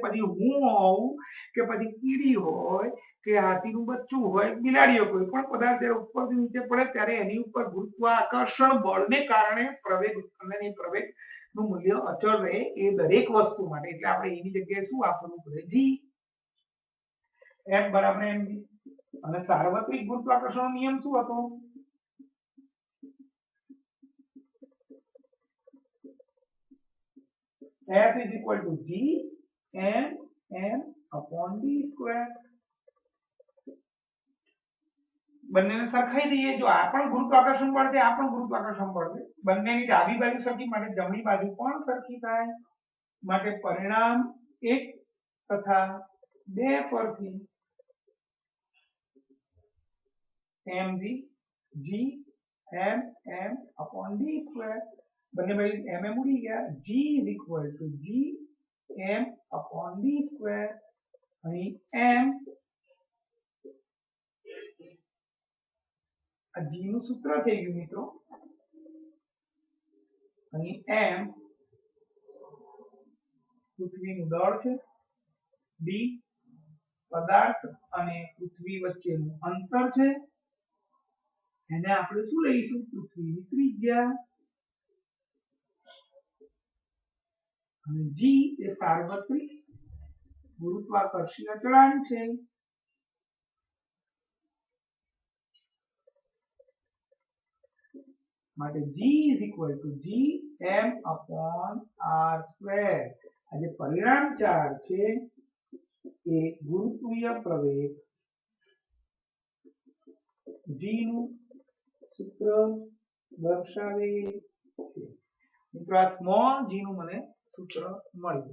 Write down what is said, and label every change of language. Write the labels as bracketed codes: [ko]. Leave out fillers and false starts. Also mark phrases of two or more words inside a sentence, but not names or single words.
[gu] પછી હું હોઉં કે પછી કીડી હોય કે હાથીનું બચ્ચું હોય, બિલાડી હોય, કોઈ પણ પદાર્થ જ્યારે ઉપરથી નીચે પડે ત્યારે એની ઉપર ગુરુત્વાકર્ષણ બળને કારણે પ્રવેગ ઉત્પન્ન થાય. પ્રવેગ નું મૂલ્ય અચળ રહે એ દરેક વસ્તુ માટે. એટલે આપણે એની જગ્યાએ શું આપવું પડે? જી. F બરાબર mg. અને સાર્વત્રિક ગુરુત્વાકર્ષણનો નિયમ શું હતો? [en] F is equal to G m upon d square. [gu] બંનેને સરખાઈ દઈએ. જો આ પણ ગુરુત્વાકર્ષણ બળ છે, આ પણ ગુરુત્વાકર્ષણ બળ છે. બંનેની ડાબી બાજુ સરખી માટે જમણી બાજુ પણ સરખી થાય. માટે પરિણામ 1 તથા 2 પરથી mg g m [en] upon d square. [gu] બંને બાજુ mm ઉડી ગયા. [en] g is equal to g m upon d square. [gu] અહીં m આ g નું સૂત્ર થઈ ગયું મિત્રો. અહીં m પૃથ્વીનું દળ છે, d પદાર્થ અને પૃથ્વી વચ્ચેનું અંતર છે. એને આપણે શું લઈશું? પૃથ્વીની ત્રિજ્યા. અને g એ સાર્વત્રિક ગુરુત્વાકર્ષીય અચળાંક છે. [en] માટે g is equal to g m upon r square. [gu] આ જે પરિણામ 4 છે એ ગુરુત્વીય પ્રવેગ g નું સૂત્ર દર્શાવે છે. મિત્રો આ સ્મોલ g નું મને સૂત્ર મળ્યું.